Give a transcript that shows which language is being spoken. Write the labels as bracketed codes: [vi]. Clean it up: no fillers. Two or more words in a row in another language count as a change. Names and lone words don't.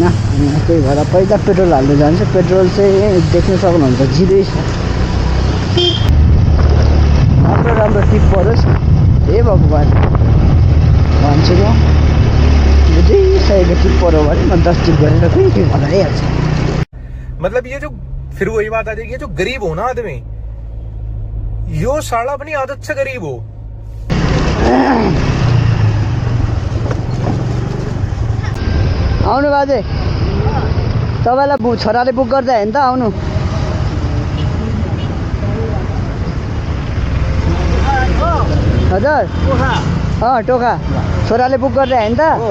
[ne] अनि त्यही भएर पहिला पेट्रोल हाल्नु जान्छु। पेट्रोल चाहिँ देख्न सक्नुहुन्छ 0 छ। राम्रो राम्रो टिप परोस् हे भगवान् भन्छु म। बुझिसकेको टिप पऱ्यो भने म 10 टिप गरेर फेरि भनाइहाल्छु। [hi] मतलब ये जो फिर वही बात आ जाएगी, जो गरीब हो ना आदमी, यो साला अपनी आदत से गरीब हो। [ne] आउनु बाजे, तपाईँलाई छोराले बुक गर्दा होइन त आउनु। हजुर टोखा छोराले बुक गर्दा होइन त?